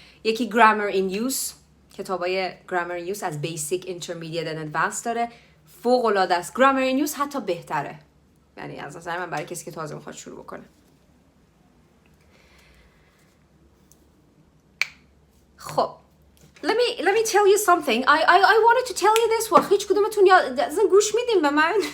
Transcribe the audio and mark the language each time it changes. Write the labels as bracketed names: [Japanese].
[Persian] یکی grammar in use. کتابای grammar in use از [English] basic, intermediate and advanced [Persian] داره. فوق العاده است. grammar in use حتی بهتره. یعنی از نظر من برای کسی که تازه میخواد شروع بکنه. [English] خب let me tell you something. I wanted to tell you this one. [Persian] هیچ کدومتون اصلا گوش میدیم به من.